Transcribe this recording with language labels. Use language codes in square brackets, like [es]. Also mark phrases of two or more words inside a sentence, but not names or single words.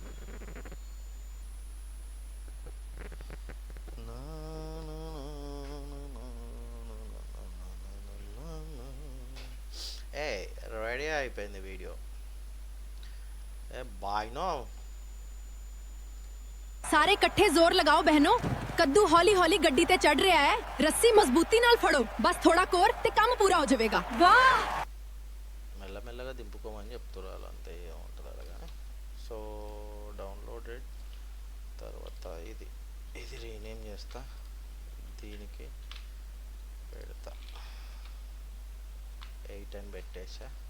[te] ఏ రెడీ అయిపోయింది వీడియో. ఏ బాయ్నో [pa] ਸਾਰੇ ਇਕੱਠੇ ਜ਼ੋਰ ਲਗਾਓ ਬਹਿਨੋ ਕੱਦੂ ਹੌਲੀ ਹੌਲੀ ਗੱਡੀ ਤੇ ਚੜ ਰਿਹਾ ਹੈ ਰੱਸੀ ਮਜ਼ਬੂਤੀ ਨਾਲ ਫੜੋ ਬਸ ਥੋੜਾ ਕੋਰ ਤੇ ਕੰਮ ਪੂਰਾ ਹੋ ਜਾਵੇਗਾ ਵਾਹ [te] మెల్లమెల్లగా దింపుకోమని చెప్తున్నారు అంతే ఏముంటుంది అలాగా. [en] so downloaded [te] తర్వాత ఇది రీనేమ్ చేస్తా, దీనికి పెడతా 8 అని పెట్టేసా.